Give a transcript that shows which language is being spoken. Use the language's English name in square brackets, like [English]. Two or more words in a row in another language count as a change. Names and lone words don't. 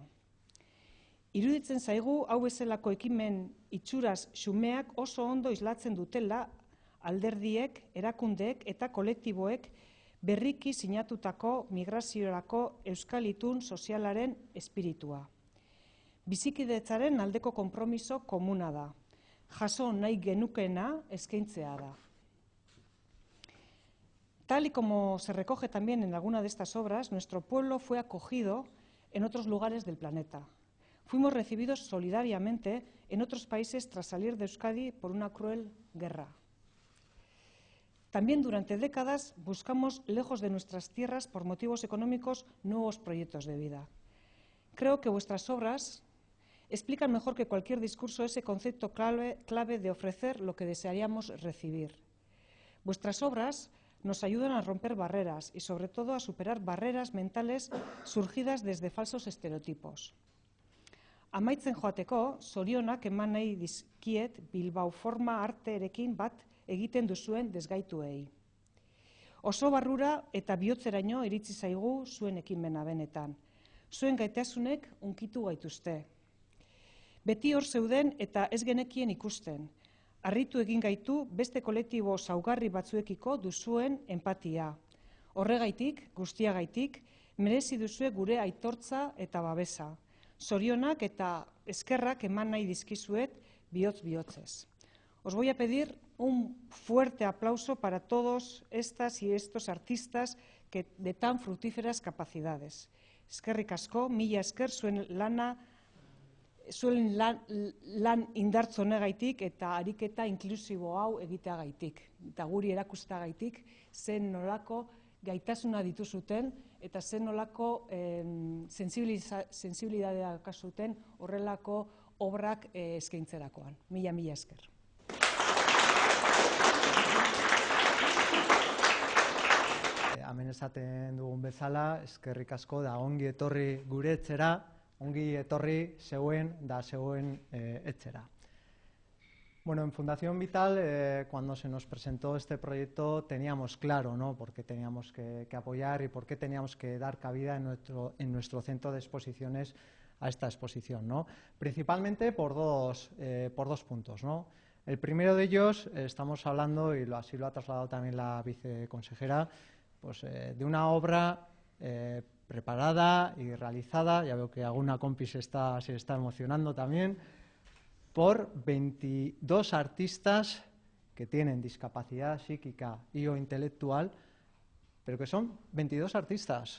[Basque] Iruditzen zaigu hau bezalako ekimen itxuraz xumeak oso ondo islatzen dutela alderdiek, erakundeek eta kolektiboek berriki sinatutako migraziorako euskal itun sozialaren espiritua. Bizikidetzaren aldeko konpromiso komuna da. Jaso nahi genukeena eskaintzea da. [Spanish] Tal y como se recoge también en alguna de estas obras, nuestro pueblo fue acogido en otros lugares del planeta. Fuimos recibidos solidariamente en otros países tras salir de Euskadi por una cruel guerra. También durante décadas buscamos, lejos de nuestras tierras, por motivos económicos, nuevos proyectos de vida. Creo que vuestras obras explican mejor que cualquier discurso ese concepto clave de ofrecer lo que desearíamos recibir. Vuestras obras nos ayudan a romper barreras y, sobre todo, a superar barreras mentales surgidas desde falsos estereotipos. [Basque] Amaitzen joateko, zorionak eman nahi dizkiet Bilbao Forma Arterekin bat egiten duzuen desgaituei. Oso barrura eta bihotzeraino iritsi zaigu zuen ekimena benetan. Zuen gaitasunek hunkitu gaituzte. Beti hor zeuden eta ez genekien ikusten. Harritu egin gaitu beste kolektibo zaugarri batzuekiko duzuen empatia. Horregaitik, guztiagaitik, merezi duzue gure aitortza eta babesa. Zorionak eta eskerrak eman nahi dizkizuet bihotz-bihotzez. [Spanish] Os voy a pedir un fuerte aplauso para todos estas y estos artistas de tan fructíferas capacidades. [Basque] Eskerrik asko, mila esker zuen lan indartzu honegaitik eta ariketa inklusibo hau egiteagaitik. Eta guri erakustagaitik zen nolako gaitasuna dituzuten eta zen nolako sensibilidadea kasuten horrelako obrak eskaintzerakoan. Mila esker. Hemen esaten dugun bezala, eskerrik asko da ongi etorri gure etxera, ongi etorri zeuen etxera. [Spanish] Bueno, en Fundación Vital, cuando se nos presentó este proyecto, teníamos claro, ¿no?, por qué teníamos que apoyar y por qué teníamos que dar cabida en nuestro centro de exposiciones a esta exposición, ¿no? Principalmente por dos puntos, ¿no? El primero de ellos, estamos hablando, y así lo ha trasladado también la viceconsejera, pues, de una obra preparada y realizada, ya veo que alguna compi se está emocionando también, por 22 artistas que tienen discapacidad psíquica y o intelectual, pero que son 22 artistas.